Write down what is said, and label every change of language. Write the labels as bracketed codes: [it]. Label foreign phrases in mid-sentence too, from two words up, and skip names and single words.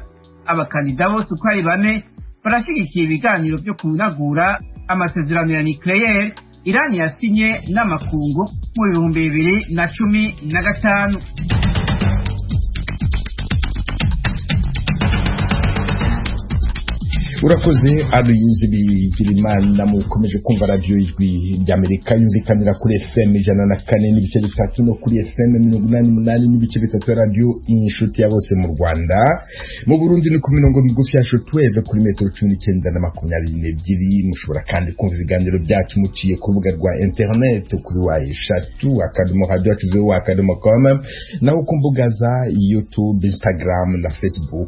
[rn] Abakandida bose uko ari bane barashigikiye ibiganiro byo kunagura amasezerano ya nucleaire Irani yasinye n'amakungu mu 2015. Urakoze Aloyizi Bigirimana. [rw] Mukomeje kumva radio Ijwi ry'Amerika yumvikanira kuri FM 104.3 no kuri FM 88 n'ibice bitatu radio Inshuti ya bose mu Rwanda. Mu Burundi ni ku mirongo migufi ya shortwave kuri metero 19 na 22. Mushobora kandi kumva ibiganiro byacu muciye ku rubuga rwa internet kuri wa@radio.com naho ku mbuga za YouTube, Instagram na Facebook.